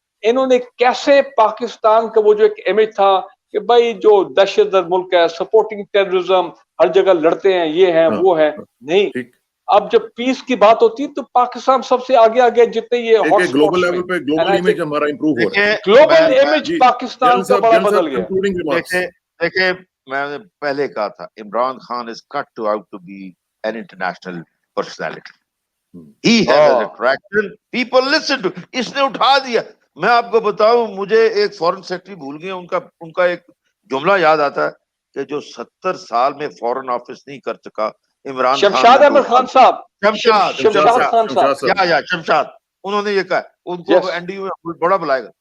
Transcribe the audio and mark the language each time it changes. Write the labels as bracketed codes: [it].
[ur] انہوں نے کیسے پاکستان کا وہ جو ایک امیج تھا کہ بھائی جو دہشت گرد ملک ہے, سپورٹنگ ٹیررزم, ہر جگہ لڑتے ہیں, یہ ہیں وہ ہیں, نہیں. اب جب پیس کی بات ہوتی ہے تو پاکستان سب سے آگے جتنے یہ گلوبل لیول پہ گلوبل امیج ہمارا امپروو ہو رہا ہے. گلوبل امیج پاکستان کا بڑا بدل گیا. دیکھیں میں نے پہلے کہا تھا, Imran Khan [en] is cut to out to be an international personality. He has an attraction. People listen to. [ur] اس نے اٹھا دیا. میں آپ کو بتاؤں, مجھے ایک فورن سیکرٹری بھول گیا, ان کا ایک جملہ یاد آتا ہے کہ جو 70 سال میں فورن آفس نہیں کر سکا عمران خان, شمشاد احمد خان صاحب, شمشاد, انہوں نے یہ کہا, ان کو این ڈی میں بڑا بلائے گا.